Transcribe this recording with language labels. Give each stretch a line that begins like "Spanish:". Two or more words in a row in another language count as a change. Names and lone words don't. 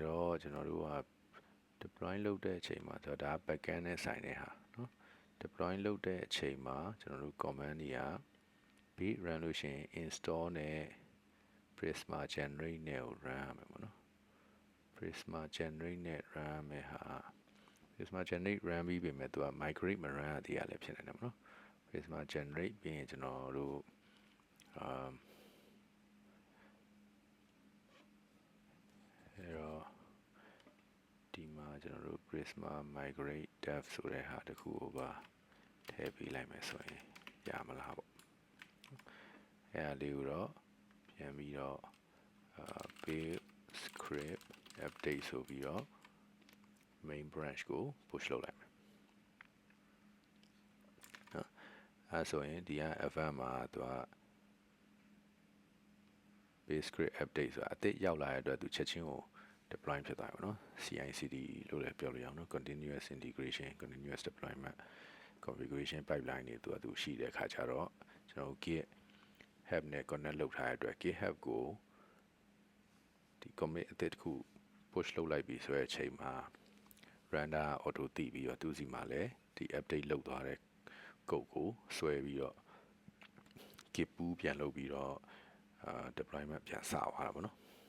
Burmese: တော့ကျွန်တော်တို့က deploy လုပ်တဲ့အချိန်မှာဆိုတော့ဒါ backend နဲ့ဆိုင်တဲ့ဟာနော် deploy လုပ်တဲ့အချိန်မှာကျွန်တော်တို့ command တွေက
English: base run
Burmese: လို့ရှိရင် install နဲ့
English: Prisma generate
Burmese: နဲ့ကို run ရမယ်ပေါ့နော်
English: Prisma generate
Burmese: နဲ့ run ရမယ်ဟာ
English: Prisma generate run
Burmese: ပြီးပြီမဲ့သူက migrate မ run ရသေးရလည်းဖြစ်နေတယ်ပေါ့နော်
English: Prisma generate
Burmese: ပြီးရင်ကျွန်တော်တို့ အဲ့တော့ဒီမှာကျွန်တော်တို့
English: Prisma migrate dev
Burmese: ဆိုတဲ့ဟာတ ခုကိုပါထည့်ပေးလိုက်မယ်ဆိုရင်ရမလားပေါ့အဲ့ဒါလေးကိုတော့ပြန်ပြီးတော့
English: build script update
Burmese: ဆိုပြီးတော့
English: main branch
Burmese: ကို push လုပ်လိုက်မယ်အဲဆိုရင်ဒီက FM မှာသူက
English: base script update
Burmese: ဆိုတာအသစ်ရောက်လာတဲ့အတွက်သူချက်ချင်းကို deploy ဖြစ်သွားပြီနော် CI/CD လို့လည်းပြောလို့ရအောင်နော်
English: continuous integration continuous deployment configuration pipeline
Burmese: တွေသူရှိတဲ့အခါကျတော့ကျွန်တော်
English: git help
Burmese: နဲ့ connect လုပ်ထားတဲ့အတွက်
English: git help
Burmese: ကိုဒီ commit အသစ်တစ်ခု push လုပ်လိုက်ပြီဆိုတဲ့အချိန်မှာ
English: render auto
Burmese: တည်ပြီးတော့သူစီမှာလည်းဒီ update လုပ်သွားတဲ့ code ကိုဆွဲပြီးတော့
English: git pull
Burmese: ပြန်လုပ်ပြီးတော့deployment ပြန်စသွားတာပေါ့နော်